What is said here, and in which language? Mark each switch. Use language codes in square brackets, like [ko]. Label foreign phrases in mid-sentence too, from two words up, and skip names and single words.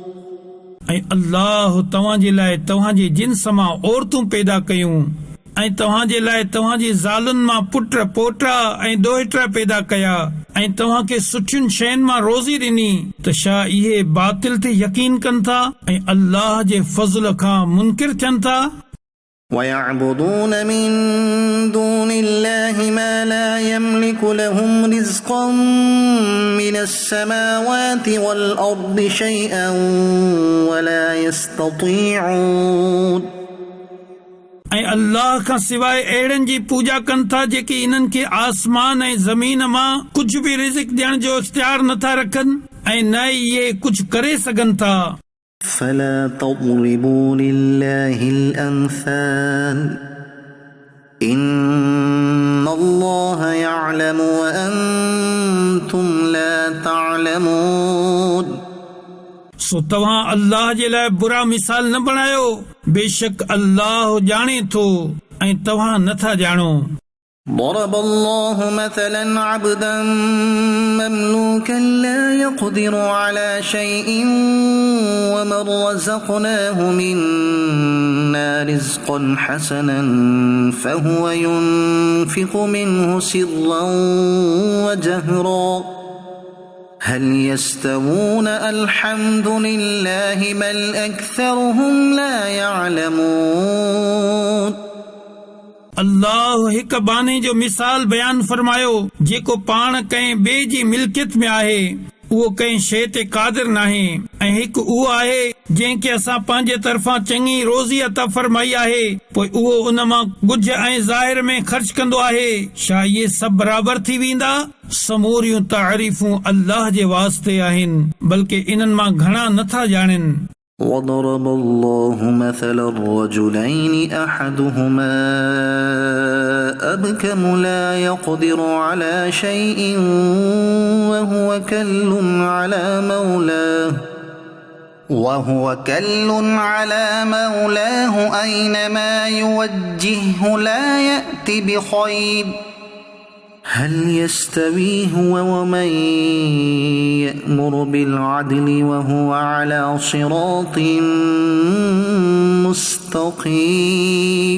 [sd] ऐं अल्लाह तव्हांजे लाइ तव्हांजे जिन्स मां औरतूं पैदा कयूं ऐं तव्हांजे लाइ तव्हांजी ज़ालुनि मां पुट पोटा ऐं ॾोहिटा पैदा कया ऐं तव्हांखे सुठियुनि शयुनि मां रोज़ी ॾिनी त छा इहे बातिल ते यकीन कनि था ऐं अल्लाह जे फज़ल खां मुनकिर थियनि था। [ar] ويعبدون من دون الله ما لا يملك لهم رزقا من السماوات والأرض شيئا ولا يستطيعون। [sd] ऐं अल्लाह खां सवाइ अहिड़नि जी पूजा कनि था जेके इन्हनि खे आसमान ऐं ज़मीन मां कुझु बि रिज़िक ॾियण जो इख्तियार नथा रखनि ऐं न इहे कुझु करे सघनि था। [ar] فلا تضربوا لله الأمثال إن الله يعلم وأنتم لا تعلمون। [sd] सो तव्हां अल्लाह जे लाइ बुरा मिसाल न बणायो, बेशक अल्लाह ॼाणे थो ऐं तव्हां नथा ॼाणो। [ar] ضرب الله مثلا عبدا مملوكا لا يقدر على شيء ومن رزقناه منا رزقا حسنا فهو ينفق منه سرا وجهرا هل يستوون الحمد لله بل أكثرهم لا يعلمون। [sd] अल्लाह हिकु बाने जो मिसाल बयान फरमायो जेको पाण कंहिं ॿिए जी मिल्कियत में आहे उहो कंहिं शइ ते क़ादिर नाहे ऐं हिकु उहो आहे जंहिंखे असां पंहिंजे तरफ़ां चङी रोज़ी अता फरमाई आहे पोइ उहो उन मां कुझु ऐं ज़ाहिर में ख़र्च कंदो आहे। छा इहे सभु बराबर थी वेंदा? समूरियूं तारीफ़ूं अल्लाह जे वास्ते आहिनि, बल्कि इन्हनि मां घणा नथा ॼाणनि। [ar] وضرب الله مثلا الرجلين أحدهما أبكم لا يقدر على شيء وهو كل على مولاه أينما يوجهه لا يأت بخير هل يستوي هو ومن يأمر بالعدل وهو على صراط مستقيم।